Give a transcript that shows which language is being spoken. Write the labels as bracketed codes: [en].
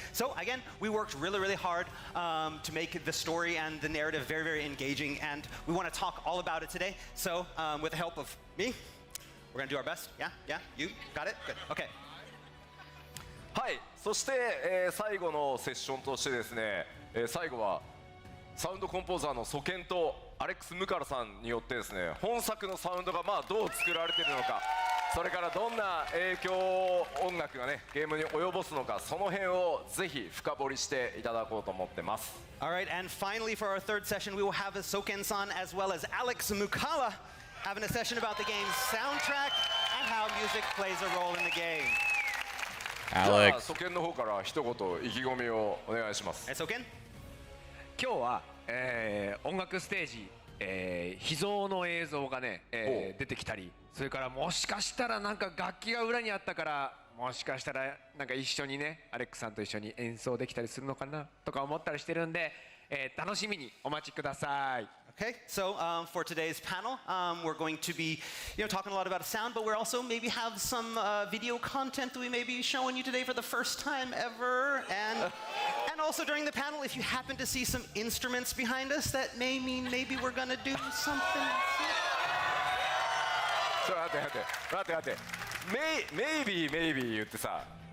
[en] So again, we worked really, really hard to make the story and the narrative very, very engaging, and we want to talk all about it today. So with the help of me, we're going to do our best. Yeah? You got it? Good. Okay. [ja] はい、そして、最後のセッションとしてですね、最後はサウンドコンポーザーのソケンとアレックス・ムカラさんによってですね、本作のサウンドがどう作られているのか、それからどんな影響を音楽がねゲームに及ぼすのか、その辺をぜひ深掘りしていただこうと思ってます。 [en] Alright, and finally for our third session, we will have Soken-san as well as Alex Mukala having a session about the game's soundtrack and how music plays a role in the game. Alex. [ja] ソケンの方から一言意気込みをお願いします。ソケン？今日は、音楽ステージ、秘蔵の映像がね、出てきたり、それからもしかしたらなんか楽器が裏にあったから、もしかしたらなんか一緒にねアレックさんと一緒に演奏できたりするのかなとか思ったりしてるんで、楽しみにお待ちください。 [en] Okay, so for today's panel, we're going to be, talking a lot about sound, but we're also maybe have some video content that we may be showing you today for the first time ever, and also during the panel, if you happen to see some instruments behind us, that may mean maybe we're gonna do something. [ja] ちょっと待って、maybe 言ってさ。